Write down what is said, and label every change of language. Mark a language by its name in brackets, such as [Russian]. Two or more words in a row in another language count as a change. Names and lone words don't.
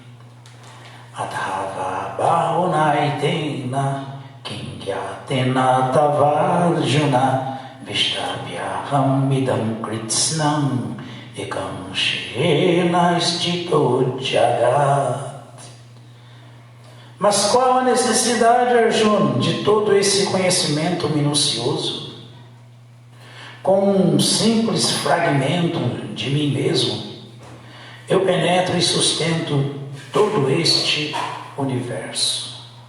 [Sanskrit] अधव बहुनैतेन किङ्ग्यतेन तवार्जुन विष्टभ्याहम् इदं कृत्स्नम् एकं शेन स्तितो जगत्. [Portuguese] Mas qual a necessidade, Arjuna, de todo esse conhecimento minucioso? Com um simples fragmento de mim mesmo, eu penetro e sustento todo este universo.